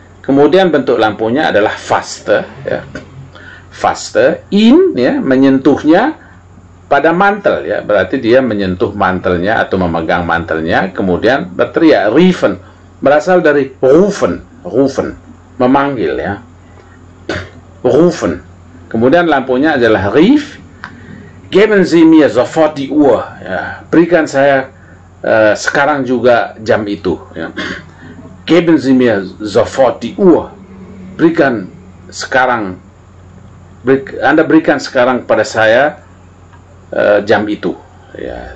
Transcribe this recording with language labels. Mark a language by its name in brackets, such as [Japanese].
[Indonesian] Kemudian bentuk lampunya adalah fasste, ya. [German] Fasste ihn, [Indonesian] ya, menyentuhnya pada mantel, ya, berarti dia menyentuh mantelnya atau memegang mantelnya, kemudian berteriak. Riefen berasal dari rufen, memanggil, ya. Rufen. Kemudian lampunya adalah rief. [German] Geben Sie mir sofort die Uhr, ya. [Indonesian] Berikan saya sekarang juga jam itu, ya. [German] Geben Sie mir sofort die Uhr. [Indonesian] Berikan sekarang, Anda berikan sekarang pada saya jam itu, ya.